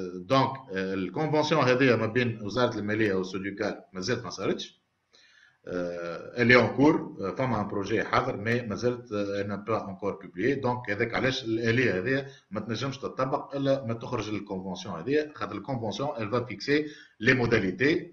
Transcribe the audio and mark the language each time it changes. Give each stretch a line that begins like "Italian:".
Arabic: Donc الكونفنسيون هذه ما بين وزارة المالية والسوديكار مازالت ما صارتش.
French: Elle est en cours,
Arabic: فما
French: un projet
Arabic: حاضر
French: mais
Arabic: مازالت
French: n'a pas encore publié.
Arabic: Donc هذاك علاش الآلية هذه ما تنجمش تطبق إلا ما تخرج الكونفنسيون هذه. خاطر الكونفنسيون
French: elle va fixer les modalités.